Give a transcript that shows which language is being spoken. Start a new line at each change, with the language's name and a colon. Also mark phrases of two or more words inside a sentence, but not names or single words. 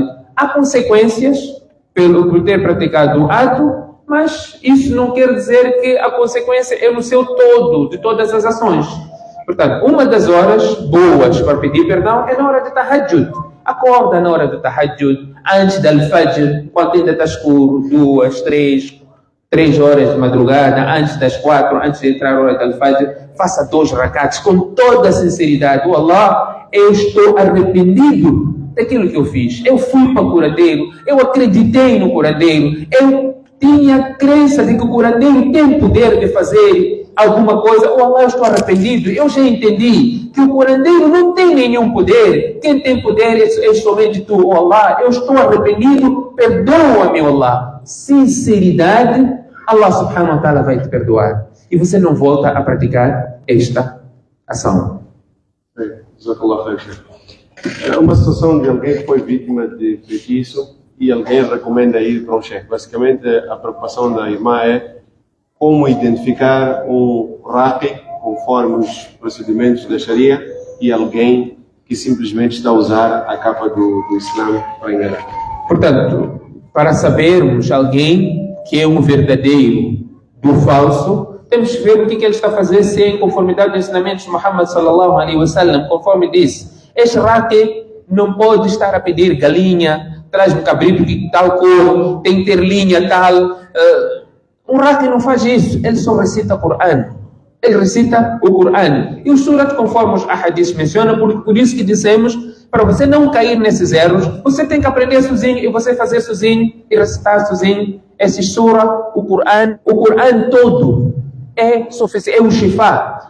Portuguese: Há consequências por ter praticado o ato, mas isso não quer dizer que a consequência é no seu todo, de todas as ações. Portanto, uma das horas boas para pedir perdão é na hora de tahajjud. Acorda na hora do tahajjud, antes da al-fajr, quando ainda está escuro, 2, 3 horas de madrugada, antes das 4, antes de entrar a hora da al-fajr, faça 2 rakats com toda a sinceridade. Oh Allah, eu estou arrependido daquilo que eu fiz. Eu fui para o curandeiro, eu acreditei no curandeiro, eu tinha crença de que o curandeiro tem poder de fazer alguma coisa. Oh Allah, eu estou arrependido, eu já entendi que o curandeiro não tem nenhum poder, quem tem poder é somente tu. Oh Allah, eu estou arrependido, perdoa-me, oh Allah. Sinceridade,
Arabic: الله سبحانه وتعالى
Portuguese: vai te perdoar e você não volta a praticar esta ação. É uma situação de alguém que foi vítima de feitiço e alguém recomenda ir para um chefe. Basicamente, a preocupação da irmã é como identificar um raqi conforme os procedimentos da Sharia e alguém que simplesmente está a usar a capa do Islã para enganar. Portanto, para sabermos alguém que é um verdadeiro do falso, temos que ver o que ele está a fazer, se é em conformidade aos ensinamentos de Muhammad
Arabic: صلى الله عليه وسلم,
Portuguese: conforme disse. Este raqi não pode estar a pedir galinha, traz um cabrito de tal cor, tem que ter linha tal. Um raqi não faz isso, ele só recita o Coran. Ele recita o Coran. E o surat, conforme os ahadiths mencionam, por isso que dissemos, para você não cair nesses erros, você tem que aprender sozinho e você fazer sozinho e recitar sozinho esse surah, o Coran todo é suficiente, é um shifa.